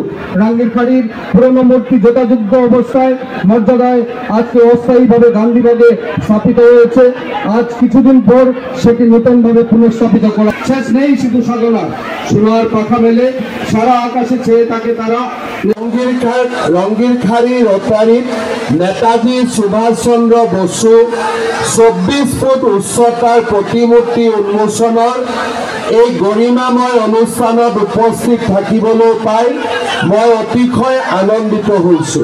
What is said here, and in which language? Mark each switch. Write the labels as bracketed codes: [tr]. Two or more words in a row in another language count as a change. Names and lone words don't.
[bn] রাঙ্গিরখাড়ির পুরনো মূর্তি যথাযোগ্য অবস্থায় মর্যাদায় আজকে অস্থায়ীভাবে গান্ধী বিভাগে স্থাপিত হয়েছে। আজ কিছুদিন পর সেটি নতুনভাবে পুনঃস্থাপিত করা। শেষ নেই শুধু সাধনা, সোনার পাখা মেলে সারা আকাশে চেয়ে থাকে তারা। [as] রঙ্গিরখাড়ি রোটারিত নেতাজী সুভাষ চন্দ্র বসু 24 ফুট উচ্চতাৰ প্ৰতিমূৰ্তি উন্মোচনৰ এই গৰিমাময় অনুষ্ঠানত উপস্থিত থাকিবলৈ পাই মই অতিশয় আনন্দিত হৈছোঁ।